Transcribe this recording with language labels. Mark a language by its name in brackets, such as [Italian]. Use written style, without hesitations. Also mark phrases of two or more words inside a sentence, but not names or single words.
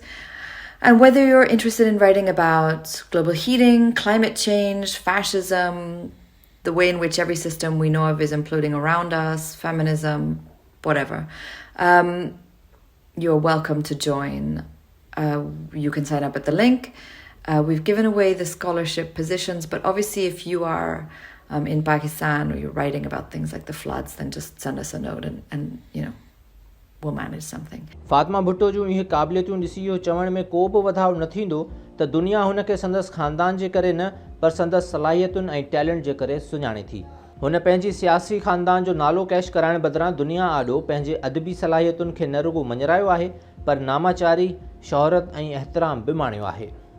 [English] And whether you're interested in writing about global heating, climate change, fascism, the way in which every system we know of is imploding around us, feminism, whatever, you're welcome to join. You can sign up at the link. We've given away the scholarship positions, but obviously if you are in Pakistan or you're writing about things like the floods, then just send us a note and you know, we'll manage something. [Sindhi] फातिमा भुट्टो जूं इहे क़ाबिलियतूं ॾिसी इहो चवण में को बि वधाउ न थींदो त दुनिया हुन खे संदसि ख़ानदान जे करे न पर संदसि सलाहियतुनि ऐं टैलेंट जे करे सुञाणे थी। हुन पंहिंजी सियासी ख़ानदान जो नालो कैश कराइण बदिरां दुनिया आॾो पंहिंजे अदबी सलाहियतुनि खे न रुगो मञरायो आहे पर नामाचारी, शोहरत ऐं एहतराम बि माणियो आहे।